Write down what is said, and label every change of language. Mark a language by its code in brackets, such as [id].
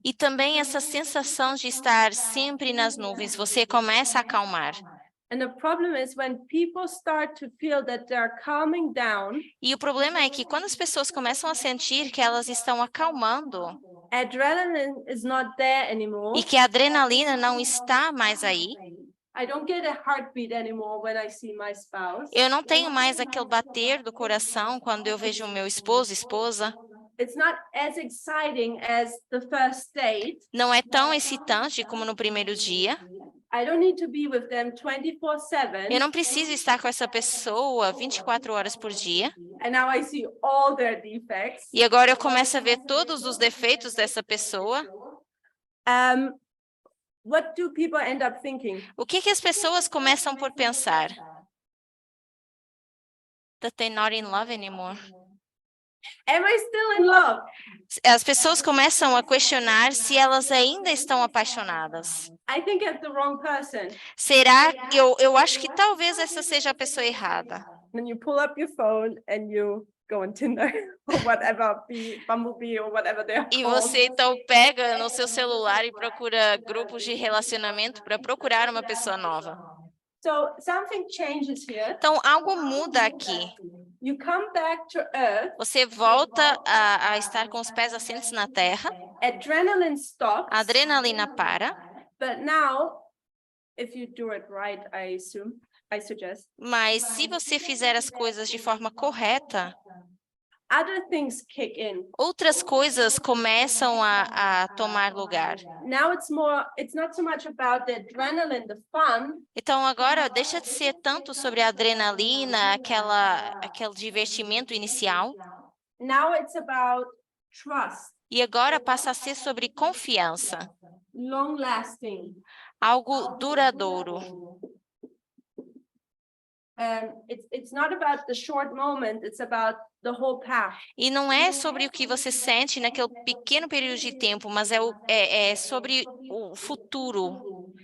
[pt] E também essa sensação de estar sempre nas nuvens, você começa a acalmar. [en] And the problem is when people start to feel that they're calming down. [pt] E o problema é que quando as pessoas começam a sentir que elas estão acalmando, [en] adrenaline is not there anymore. [pt] E que a adrenalina não está mais aí. [en] I don't get a heartbeat anymore when I see my spouse. [pt] Eu não tenho mais aquele bater do coração quando eu vejo o meu esposo, esposa. [en] It's not as exciting as the first date. [pt] Não é tão excitante como no primeiro dia. [en] I don't need to be with them 24/7. [pt] Eu não preciso estar com essa pessoa 24 horas por dia. [en] And now I see all their defects. [pt] E agora eu começo a ver todos os defeitos dessa pessoa. [en] What do people end up thinking? [pt] O que as pessoas começam por pensar? [en] That they're not in love anymore. Am I still in love? [pt] As pessoas começam a questionar se elas ainda estão apaixonadas. [en] I think I'm the wrong person. [pt] Será? Eu acho que talvez essa seja a pessoa errada. [en] Then you pull up your phone and you go on Tinder or whatever, Bumblebee or whatever they're called. [pt] E você então pega no seu celular e procura grupos de relacionamento para procurar uma pessoa nova. [en] So something changes here. [pt] Então algo muda aqui. [en] You come back to earth. [pt] Você volta a estar com os pés assentes na terra. [en] Adrenaline stops. [pt] A adrenalina para. [en] But now, if you do it right, I suggest. [pt] Mas se você fizer as coisas de forma correta, [en] other things kick in. [pt] Outras coisas começam a tomar lugar. [en] Now it's not so much about the adrenaline, the fun. [pt] Então agora deixa de ser tanto sobre a adrenalina, aquele divertimento inicial. [en] Now it's about trust. [pt] E agora passa a ser sobre confiança. [en] Long lasting. [pt] Algo duradouro. [en] It's not about the short moment, it's about the whole path. [pt] E não é sobre o que você sente naquele pequeno período de tempo, mas é sobre o futuro.